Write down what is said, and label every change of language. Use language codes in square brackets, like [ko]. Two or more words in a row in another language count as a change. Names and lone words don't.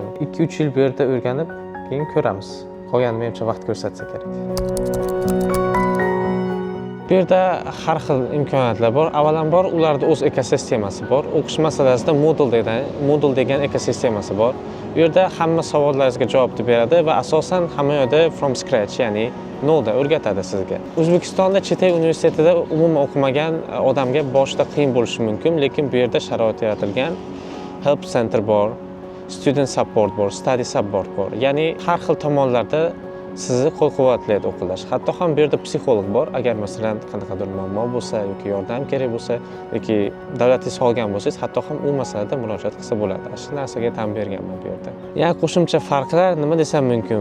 [uz] 2-3 yil bu yerda o'rganib, keyin ko'ramiz. Qolganini menimcha vaqt ko'rsatsa kerak. Bu yerda har xil imkoniyatlar bor. Avvalambor ularda o'z ekosistemasi bor. O'qish masalasida Moodle degan ekosistemasi bor. Bu yerda hamma savollaringizga javob beradi va asosan hamma yoqda [en] from scratch, [uz] ya'ni noldan o'rgatadi sizga. O'zbekistonda chet el universitetida umuman o'qimagan odamga boshida qiyin bo'lishi mumkin, lekin bu yerda sharoit yaratilgan. [en] Help center [uz] bor, [en] student support [uz] bor, [en] study support [uz] bor. Ya'ni har xil tomonlarda sizni qo'l-quvvatlaydi o'qilash. Hatto ham bu yerda psixolog bor. Agar masalan qanaqadir muammo bo'lsa yoki yordam kerak bo'lsa yoki davlatingiz olgan bo'lsangiz, hatto ham u masalada murojaat qilsa bo'ladi. Shu narsaga ta'min berganman bu yerda. Yana qo'shimcha farqlar nima desam mumkin?